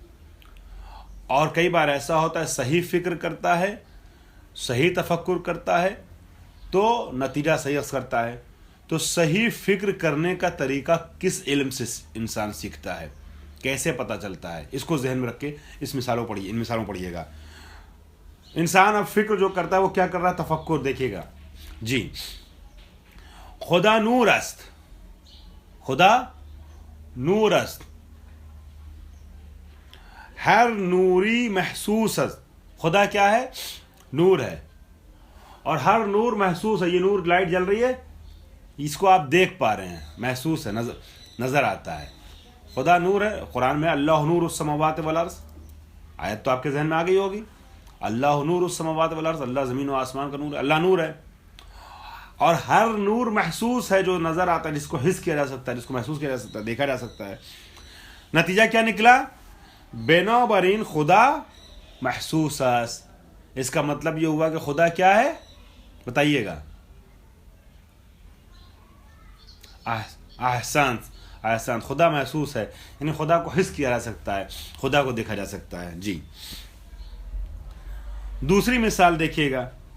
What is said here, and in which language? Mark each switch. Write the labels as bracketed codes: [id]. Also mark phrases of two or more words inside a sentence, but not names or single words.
[ur] اور کئی بار ایسا ہوتا ہے صحیح فکر کرتا ہے، صحیح تفکر کرتا ہے تو نتیجہ صحیح اخذ کرتا ہے. تو صحیح فکر کرنے کا طریقہ کس علم سے انسان سیکھتا ہے، کیسے پتہ چلتا ہے، اس کو ذہن میں رکھ کے ان مثالوں پڑھیے گا. انسان اب فکر جو کرتا ہے وہ کیا کر رہا ہے، تفکر. دیکھیے گا جی، [fa] خدا نور است، خدا نور است، ہر نوری محسوس است. [ur] خدا کیا ہے، نور ہے، اور ہر نور محسوس ہے. یہ نور لائٹ جل رہی ہے، اس کو آپ دیکھ پا رہے ہیں، محسوس ہے، نظر آتا ہے. خدا نور ہے. قرآن میں [ar] اللہ نور السماوات والارض، [ur] آیت تو آپ کے ذہن میں آ گئی ہوگی. [ar] اللہ نور السماوات والارض، [ur] اللہ زمین و آسمان کا نور ہے، اللہ نور ہے. اور ہر نور محسوس ہے، جو نظر آتا ہے، جس کو حس کیا جا سکتا ہے، جس کو محسوس کیا جا سکتا ہے، دیکھا جا سکتا ہے. نتیجہ کیا نکلا، [fa] بنابراین خدا محسوس است. [ur] اس کا مطلب یہ ہوا کہ خدا کیا ہے، بتائیے گا. احسان، خدا محسوس ہے، یعنی خدا کو حس کیا جا سکتا ہے، خدا کو دیکھا جا سکتا ہے. جی دوسری مثال دیکھیے گا.